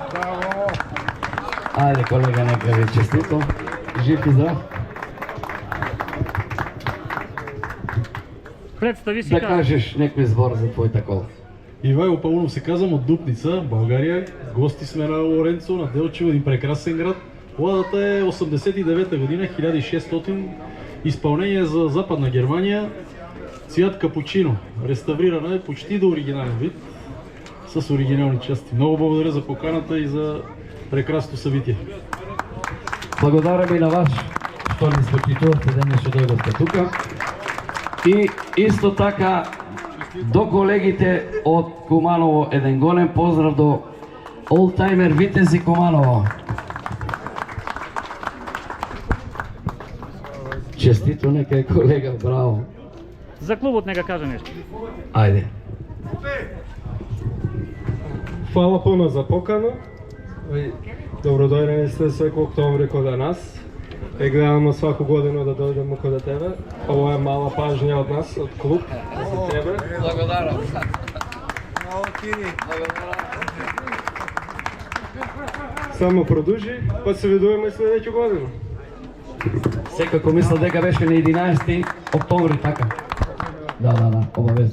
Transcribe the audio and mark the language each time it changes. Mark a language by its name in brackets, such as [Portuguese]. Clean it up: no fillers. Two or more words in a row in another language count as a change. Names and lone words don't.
[Macedonian] Ајде колега, нека ви честито. Жив и здрав. Представи си Да как. кажеш некој збор за твојата кола. [Bulgarian] Ивајло Паунов се казвам од Дупница, Българија. Гости сме на Лоренцо, на Делчево, един прекрасен град. Ладата е 89 година, 1600, изпълнение за Западна Германия, цвят капучино. Реставрирана е почти до оригинален вид, с оригинални части. Много благодаря за поканата и за прекрасното събитие. [Macedonian] Благодарам и на вас што ни спочитувавте денес што дојдовте тука. И исто така до колегите од Куманово еден голем поздрав до Олтаймер Витези Куманово. Честито, нека е колега, браво. За клубот нека каже нещо. Ајде. [Serbian] Hvala puno za pokanu. Dobrodošli ste svek oktobri kod nas. Gledamo svaku godinu da dođemo kod tebe. Ovo je mala pažnja od nas, od klub, za tebe. [Macedonian] Благодарам. [Bulgarian] Само продължи, па се видуваме следваща година. [Macedonian] Секако мисля дека беше на 11 октомври, така. Да, обавезно.